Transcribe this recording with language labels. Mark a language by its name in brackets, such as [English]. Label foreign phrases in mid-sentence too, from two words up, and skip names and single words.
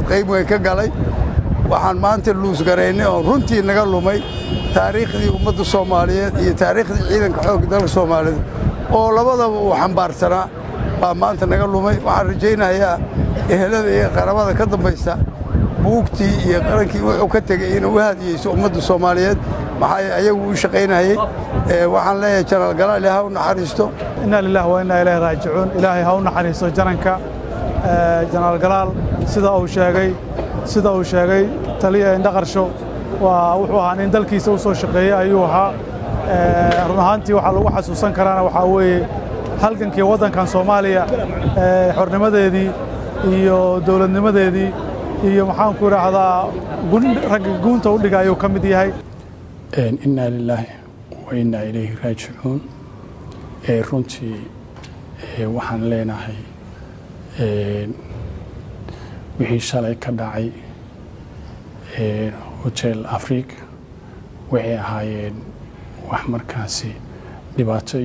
[Somali] qayb weyn ka galay waxaan maanta luus gareynay oo runtii naga lumay taariikhdii ummadda Soomaaliyeed iyo taariikhdii ciidanka xoogga dalka Soomaaliyeed oo labadaba uu xambaarsanaa baa maanta naga lumay waxaan rajaynayaa ehelada iyo qaraabada ka dambaysa buugtii iyo qarankii wuxuu ka tegay inuu u hadiyeyso ummadda Soomaaliyeed maxay ayagu u shaqeynayay waxaan leeyahay jenaraal galaal ilaahay u naxariisto [Arabic] إنا لله وإنا إليه راجعون [Somali] ilaahay ha u naxariisto jananka jenaraal galaal sida uu sheegay taliya indhaqarsho wuxuu ahaa nin dalkiisa u soo shaqeeyay ayuu ahaa run ahaantii waxaa lagu xasuusan karaana waxaa weeye halgankii waddankan Soomaaliya xornimadeedii iyo dowladnimadeedii iyo maxaan ku raahdaa ragga guunta u dhigay ayuu ka mid yahay [Arabic] إنا لله وإنا إليه راجعون [Somali] runtii waxaan leenahay wixii shalay ka dhacay hotel Afriik waxay ahaayeen wax markaasi dhibaato